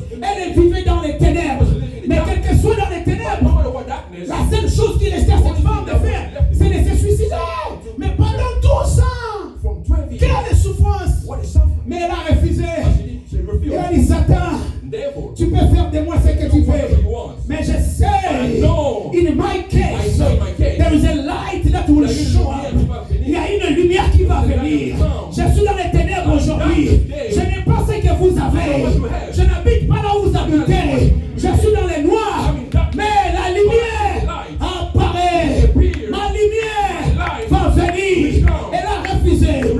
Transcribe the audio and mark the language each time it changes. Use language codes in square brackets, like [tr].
[fr] Elle vivait dans les ténèbres. Mais quel que soit dans les ténèbres, la seule chose qui restait à cette femme de faire, c'est de se suicider. Mais pendant 12 ans, quelle souffrance. Mais elle a refusé. Elle a dit, Satan, tu peux faire de moi ce que tu veux. Mais je sais, [en] in my case, there is a light that will show up. [fr] Il y a une lumière qui va venir. Je suis dans les ténèbres aujourd'hui. Je n'ai pas ce que vous avez. Je n'habite pas là où vous habitez. Je suis dans les noirs. Mais la lumière apparaît. Ma lumière va venir. Elle a refusé.